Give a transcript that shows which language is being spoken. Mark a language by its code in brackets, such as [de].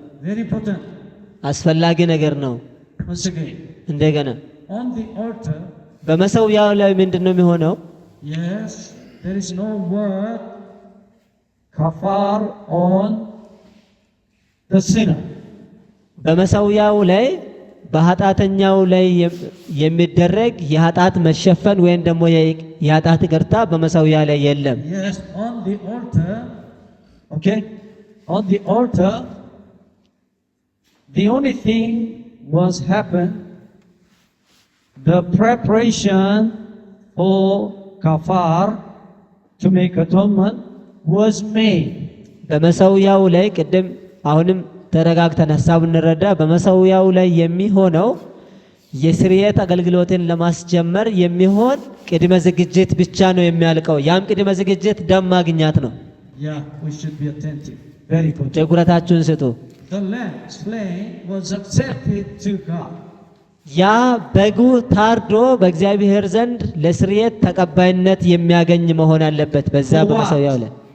[en] Very important. [am] አስፈላጊ ነገር ነው። [en] Once again, [am] እንደገና [en] on the altar, [am] በመሰዊያው ላይ ምንድነው የሚሆነው? [en] yes, there is no word kafar on the sinner. [am] በመሰዊያው ላይ በኃጢአተኛው ላይ የሚደረግ የኃጢአት መሸፈን ወይም ደግሞ የኃጢአት ይቅርታ በመሰዊያ ላይ የለም። [en] Yes, on the altar, okay, on the altar, the only thing was happened, the preparation for kafar to make atonement was made. [am] በመሰዊያው ላይ ቅድም አሁንም ተረጋግተን ሐሳብ እንረዳ። በመሰዊያው ላይ የሚሆነው የስርየት አገልግሎትን ለማስጀመር የሚሆን ቅድመ ዝግጅት ብቻ ነው የሚያልቀው። ያም ቅድመ ዝግጅት ደም ማግኛት ነው። [en] Yeah, we should be attentive. Very good. [am] ትኩረታችሁን ስጡ። [en] The lamb slain was accepted to God. [am] ያ በጉ ታርዶ በእግዚአብሔር ዘንድ ለስርየት ተቀባይነት የሚያገኝ መሆን አለበት። በዛ በመሰዊያው ላይ